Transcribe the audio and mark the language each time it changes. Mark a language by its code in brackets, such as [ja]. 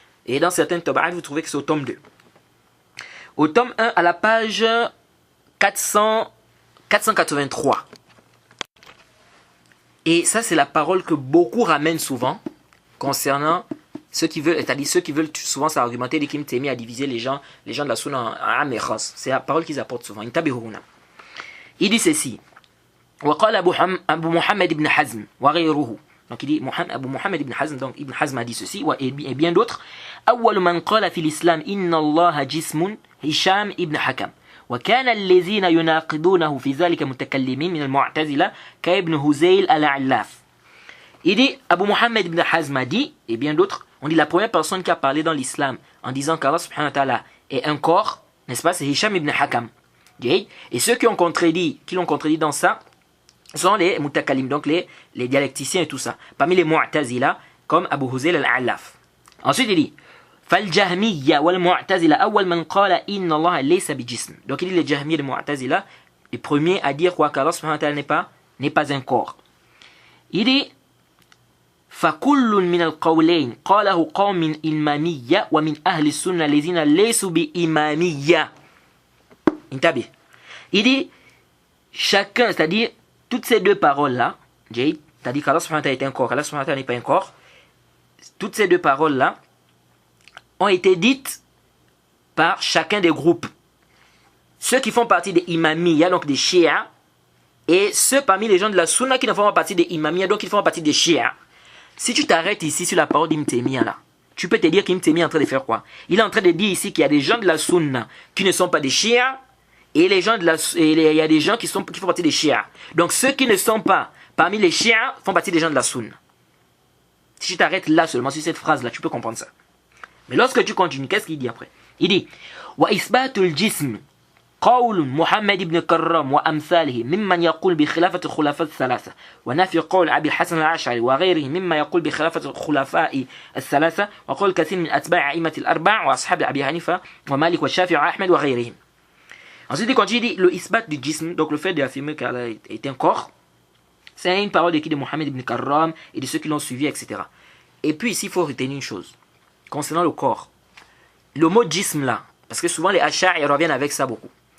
[fr] Et dans certains taba'at, vous trouvez que c'est au tome 2. Au tome 1, à la page 483. Et ça, c'est la parole que beaucoup ramènent souvent concernant ceux qui veulent, c'est-à-dire ceux qui veulent souvent s'argumenter de Ibn Taymiyyah à diviser les gens de la sunna en am et khas. C'est la parole qu'ils apportent souvent. Il dit ceci. [ar] وقال أبو محمد بن حزم وغيره. [fr] Donc il dit Abu Muhammad ibn Hazm, donc Ibn Hazm a dit ceci, et bien d'autres. [ar] أول من قال في الإسلام إن الله جسم هشام ابن حكم. وكان الذين يناقضونه في ذلك متكلمين من المعتزلة كابن هزيل العلاف. [fr] Il dit, Abu Muhammad ibn Hazm a dit, et bien d'autres, on dit la première personne qui a parlé dans l'islam en disant qu'Allah subhanahu wa ta'ala est un corps, n'est-ce pas, c'est Hisham ibn Hakam. Et ceux qui l'ont contredit dans ça, sont les mutakalim, donc les dialecticiens et tout ça. Parmi les mu'tazila, comme Abu Huzayl al-Allaf. Ensuite il dit, [ar] فالجهمية والمعتزلة أول من قال إن الله ليس بجسم. [fr] Donc il dit les Jahmiyyah et les Mu'tazila, les premiers à dire quoi, qu'Allah subhanahu wa ta'ala n'est pas un corps. Il dit, [ar] فكل من القولين قاله قوم من إمامية ومن أهل السنة الذين ليسوا بإمامية. انتبه. [fr] Il dit, chacun, c'est-à-dire, toutes ces deux paroles-là, c'est-à-dire qu'Allah subhanahu wa ta'ala est un corps, qu'Allah subhanahu wa ta'ala n'est pas un corps, toutes ces deux paroles-là ont été dites par chacun des groupes. Ceux qui font partie des imamiyya, donc des chiites, et ceux parmi les gens de la sunna qui ne font pas partie des imamiyya, donc ils font partie des chiites. Si tu t'arrêtes ici sur la parole d'Ibn Taymiyyah là, tu peux te dire qu'Ibn Taymiyyah est en train de faire quoi? Il est en train de dire ici qu'il y a des gens de la sunna qui ne sont pas des chiites, et il y a des gens qui font partie des chiites. Donc ceux qui ne sont pas parmi les chiites font partie des gens de la sunna. Si tu t'arrêtes là seulement sur cette phrase là, tu peux comprendre ça. Mais lorsque tu continues, qu'est-ce qu'il dit après? Il dit [ar] wa isbatul jism قول محمد بن كرام وأمثاله ممن يقول بخلافة الخلفاء الثلاثة ونفي قول أبي الحسن الأشعري وغيره مما يقول بخلافة الخلفاء الثلاثة وقول كثير من أتباع أئمة الأربع وأصحاب أبي حنيفة ومالك والشافعي وأحمد وغيرهم. [fr] Ensuite, il continue, il dit le isbat du jism, donc le fait d'affirmer qu'Allah est un corps, c'est une parole de Mohammed ibn Karram et de ceux qui l'ont suivi, etc. Et puis ici, il faut retenir une chose concernant le corps. Le mot jism là, parce que souvent les ash'ari reviennent avec ça beaucoup.